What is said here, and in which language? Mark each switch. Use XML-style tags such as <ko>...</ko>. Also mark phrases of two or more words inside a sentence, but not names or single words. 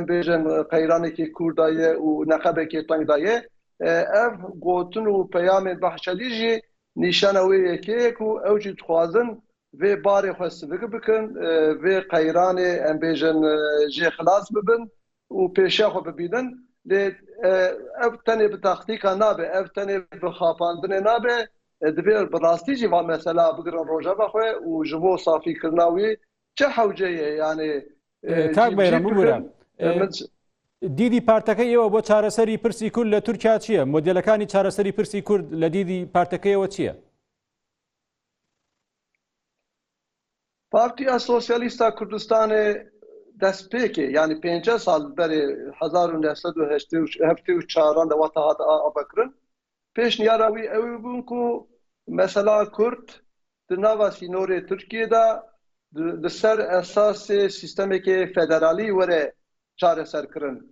<ku>bêjin qeyranekê Kurd daye û neqebekê teng daye ev gotin û peyamên behşetî jî nîşana wê yekê ku ew jî dixwazin vê barê xwe sivik bikin vê qeyranê em bêjin jê xilas bibin û pêşiya xwe bibînin lê ev tenê bi taxtîka nabe ev tenê bi xapandinê nabe divê bi rastî jî van mesela bigirin rojava xwe û ji bo safîkirina wî çi hewce ye yani</ku> <ckb>کاک بەیرەم ببوورە دیدی پارتەکەی ئێوە بۆ چارەسەری پرسی کورد لە تورکیا چییە؟ مۆدێلەکانی چارەسەری پرسی کورد لە دیدی پارتەکەیەوە چییە؟</ckb> <ku>Partiya Sosyalîst a Kurdistanê destpêkê yani pênce sal berê 1974 de wata hat avekirin pêşniyara wî ew bûn ku mesela Kurd di nava sînorê Tirkiye de di ser esasê sîstemekê federalî were çareserkirin.</ku>